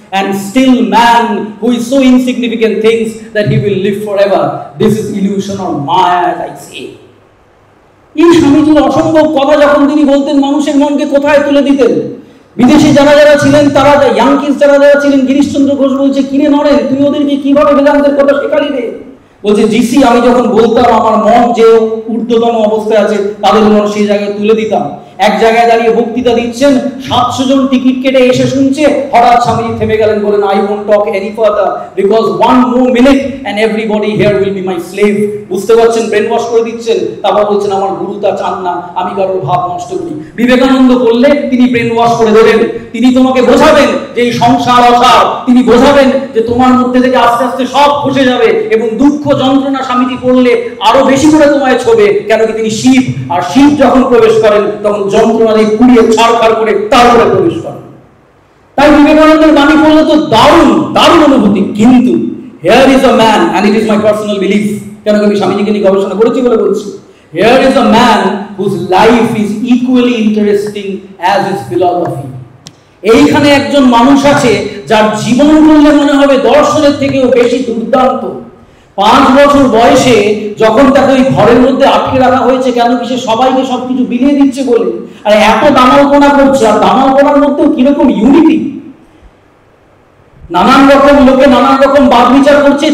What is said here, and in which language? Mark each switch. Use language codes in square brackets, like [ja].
[en] And still man, who is so insignificant, thinks that he will live forever. This is illusion or maya, as I say. [bn] এই স্বামীজির অসম্ভব কথা যখন তিনি বলতেন, মানুষের মনকে কোথায় তুলে দিতেন। বিদেশে যারা যারা ছিলেন, তারা ইয়াংকিস যারা যারা ছিলেন, গিরিশচন্দ্র ঘোষ বলছে, কিরে নরেন, তুই ওদেরকে কিভাবে বেদান্তের কথা শেখালি রে? বলছে, জিসি, আমি যখন বলতাম আমার মন যে ঊর্ধ্বতন অবস্থায় আছে তাদের মন সেই জায়গায় তুলে দিতাম। এক জায়গায় দাঁড়িয়ে বক্তৃতা দিচ্ছেন, 700 জন টিকিট কেটে এসে শুনছে, হঠাৎ স্বামীজি থেমে গেলেন, বলেন, [en] I won't talk any further because 1 more minute and everybody here will be my slave. [bn] বুঝতে পারছেন, ব্রেন ওয়াশ করে দিচ্ছেন। তারপর বলছেন, আমার গুরু তা চান না আমি কারোর ভাব নষ্ট করি। বিবেকানন্দ বললে তিনি ব্রেন ওয়াশ করে দেবেন, তিনি তোমাকে বোঝাবেন যে এই সংসার অসার, তিনি বোঝাবেন যে তোমার মধ্যে থেকে আস্তে আস্তে সব খসে যাবে এবং দুঃখ যন্ত্রণা স্বামীজি করলে আরো বেশি করে তোমায় ছোবে। কেন কি তিনি শিব, আর শিব যখন প্রবেশ করেন তখন যন্ত্রণা দিয়ে পুড়িয়ে ছাড়খাড় করে তারপরে প্রবেশ করেন। তাই বিবেকানন্দের বাণী পড়লে তো দারুণ দারুণ অনুভূতি। কিন্তু [en] here is a man, and it is my personal belief, [bn] কেন কি আমি স্বামীজিকে নিয়ে গবেষণা করেছি বলে বলছি, [en] here is a man whose life is equally interesting as his philosophy. [bn] এইখানে একজন মানুষ আছে যার জীবন বললে মনে হবে দর্শনের থেকেও বেশি দুর্দান্ত। 5 বছর বয়সে যখন তাকে ওই ঘরের মধ্যে আটকে রাখা হয়েছে, কেন কি সে সবাইকে সবকিছু বিলিয়ে দিচ্ছে বলে, আর এত দামালপনা করছে, আর দামালপনার মধ্যেও কিরকম ইউনিটি, নানান রকম লোকে নানান রকম বাদ বিচার করছে।